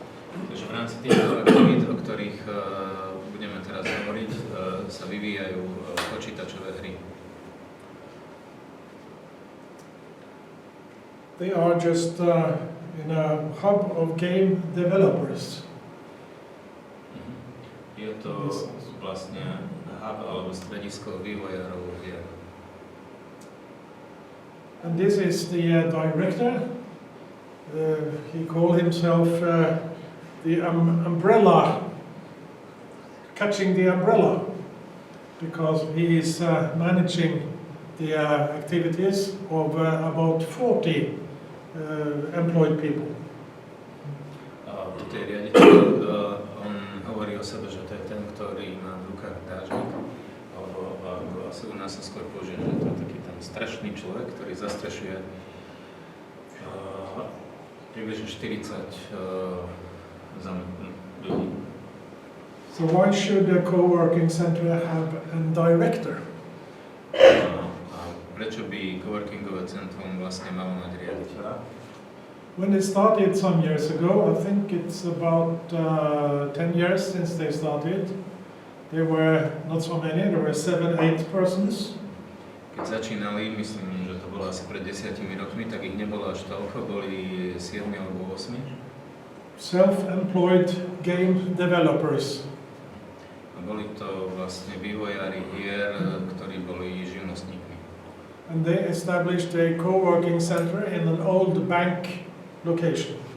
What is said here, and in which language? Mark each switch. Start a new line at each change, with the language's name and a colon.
Slovak: Takže v rámci týchto aktivít, o ktorých budeme teraz hovoriť, sa vyvíjajú počítačové hry.
English: They are just in a hub of game developers.
Slovak: Je to vlastne hub alebo stredisko vývojárov hier.
English: And this is the director. He called himself the umbrella, catching the umbrella, because he is managing the activities of about 40 employed people.
Slovak: Toto je riaditeľ, on hovorí o sebe, že to je ten, ktorý má v rukách dážnik, alebo asi u nás sa skôr použije, že to je taký ten strešný človek, ktorý zastrešuje približne 40 ľudí.
English: So why should a co-working center have a director?
Slovak: Prečo by coworkingové centrum vlastne malo mať riaditeľa?
English: When they started some years ago, I think it's about 10 years since they started, there were not so many, there were 7-8 persons.
Slovak: Keď začínali, myslím, že to bolo asi pred 10 rokmi, tak ich nebolo až toľko, boli 7 alebo 8.
English: Self-employed game developers.
Slovak: Boli to vlastne vývojári hier, ktorí boli živnostníkmi.
English: And they established a co-working center in an old bank location.